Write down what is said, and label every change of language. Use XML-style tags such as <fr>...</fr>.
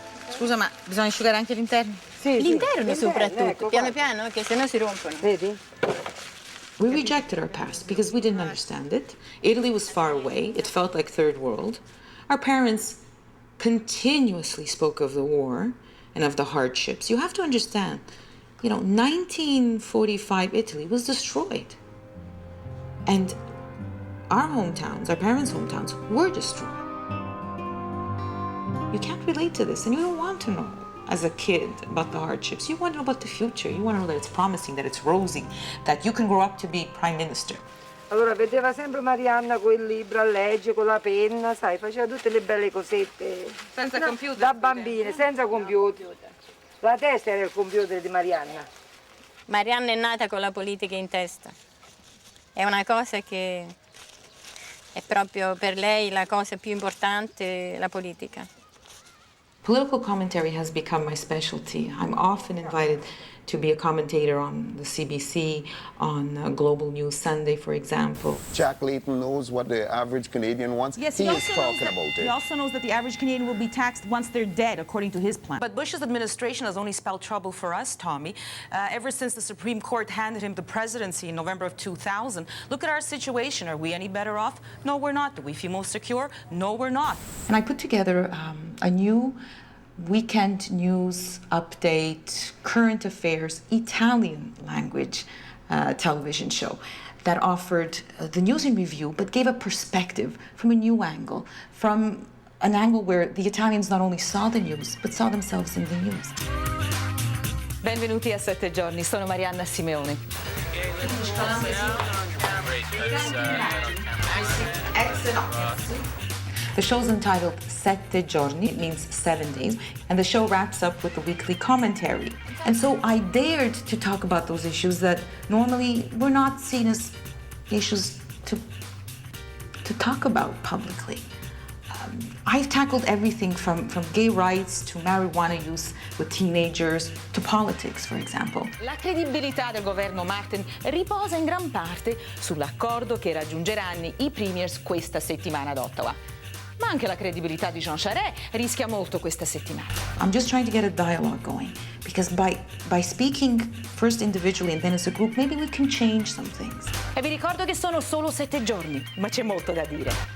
<it>Scusa, ma bisogna asciugare anche l'interno? Sì, L'interno soprattutto, ecco, piano guarda. piano, che sennò si rompono. Vedi?</it> <en>We rejected our past because we didn't understand it. Italy was far away. It felt like third world. Our parents continuously spoke of the war and of the hardships. You have to understand, 1945 Italy was destroyed. And our hometowns, our parents' hometowns, were destroyed. You can't relate to this, and you don't want to know as a kid about the hardships. You want to know about the future. You want to know that it's promising, that it's rosy, that you can grow up to be prime minister.</en> <it>Allora vedeva sempre Marianna con il libro a leggere, con la penna, sai, faceva tutte le belle cosette. Senza computer. Da bambine, senza computer. La testa era il computer di Marianna. Marianna è nata con la politica in testa. È una cosa che è proprio per lei la cosa più importante, la politica.</it> <en>Political commentary has become my specialty. I'm often invited to be a commentator on the CBC, on Global News Sunday, for example. Jack Layton knows what the average Canadian wants. Yes, he is also knows talking that, about he it. also knows that the average Canadian will be taxed once they're dead, according to his plan. But Bush's administration has only spelled trouble for us, Tommy. Ever since the Supreme Court handed him the presidency in November of 2000, look at our situation. Are we any better off? No, we're not. Do we feel more secure? No, we're not. And I put together a new weekend news update, current affairs, Italian language television show that offered the news in review, but gave a perspective from a new angle, from an angle where the Italians not only saw the news, but saw themselves in the news.</en> <it>Benvenuti a 7 giorni, sono Marianna Simeone.</it> <en>The show's entitled Sette Giorni, it means 7 days, and the show wraps up with a weekly commentary. And so I dared to talk about those issues that normally were not seen as issues to talk about publicly. I've tackled everything from gay rights to marijuana use with teenagers to politics, for example.</en> <it>La credibilità del governo Martin riposa in gran parte sull'accordo che raggiungeranno i premiers questa settimana ad Ottawa. Ma anche la credibilità di Jean Charest rischia molto questa settimana.</it> <en>I'm just trying to get a dialogue going, because by speaking first individually and then as a group, maybe we can change some things.</en> <it>E vi ricordo che sono solo 7 giorni, ma c'è molto da dire.</it>